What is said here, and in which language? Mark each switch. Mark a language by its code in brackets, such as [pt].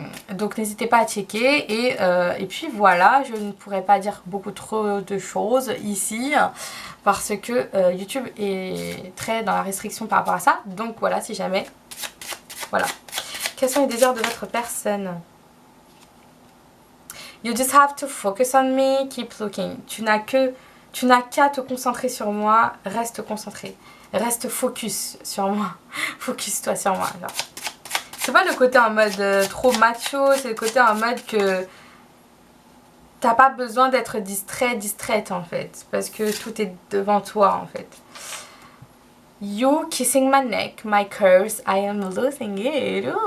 [fr] Donc n'hésitez pas à checker. Et puis voilà, je ne pourrais pas dire beaucoup trop de choses ici. Parce que YouTube est très dans la restriction par rapport à ça. Donc voilà, si jamais. Voilà. Quels sont les désirs de votre personne? [en] You just have to focus on me, keep looking. [fr] Tu n'as qu'à te concentrer sur moi, reste concentré. Reste focus sur moi. Focus-toi sur moi. C'est pas le côté en mode trop macho, c'est le côté en mode que t'as pas besoin d'être distrait, distraite en fait. Parce que tout est devant toi en fait. [en] You kissing my neck, my curse, I am losing it.